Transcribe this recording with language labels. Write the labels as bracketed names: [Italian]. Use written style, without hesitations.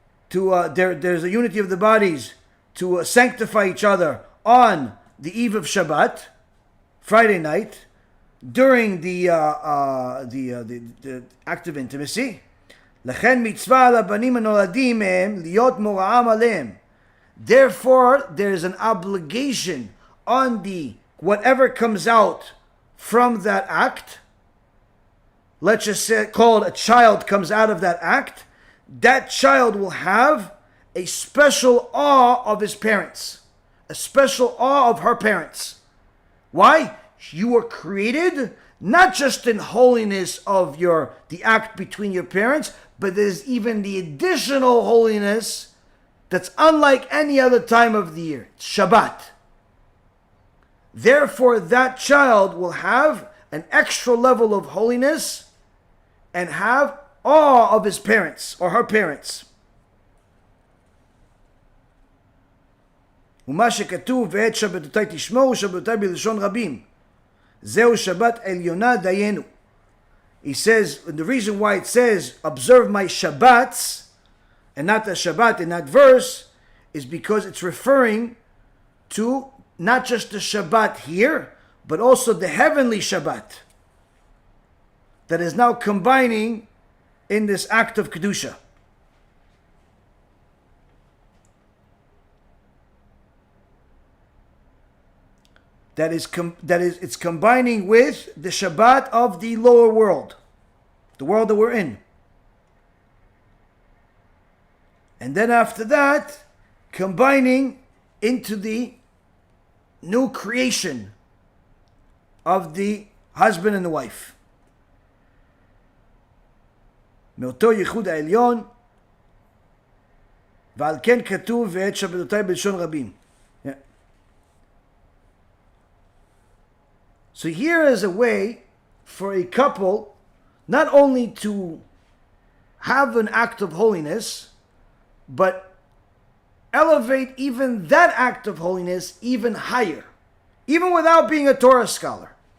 [English] There's a unity of the bodies to sanctify each other on the eve of Shabbat, Friday night, during the act of intimacy. [Hebrew] לכן מצווה על הבנים הנולדים מהם להיות מורעם עליהם. [English] Therefore, there is an obligation on the whatever comes out from that act. Let's just say, call it a child comes out of that act. That child will have a special awe of his parents, a special awe of her parents. Why? You were created not just in holiness of the act between your parents, but there's even the additional holiness that's unlike any other time of the year. It's Shabbat. Therefore, that child will have an extra level of holiness and have awe of his parents or her parents. [Hebrew] ומה שכתוב ואת שבתותי תשמעו שבתותי בלשון רבים זהו שבת עליונה דיינו. [English] He says, the reason why it says observe my Shabbats and not the Shabbat in that verse is because it's referring to not just the Shabbat here, but also the heavenly Shabbat that is now combining in this act of Kedusha. It's combining with the Shabbat of the lower world, the world that we're in. And then after that, combining into the new creation of the husband and the wife. [Hebrew] מאותו ייחוד העליון, ועל כן כתוב ואת שבתותי בלשון רבים. [English] So here is a way for a couple not only to have an act of holiness, but elevate even that act of holiness even higher, even without being a Torah scholar.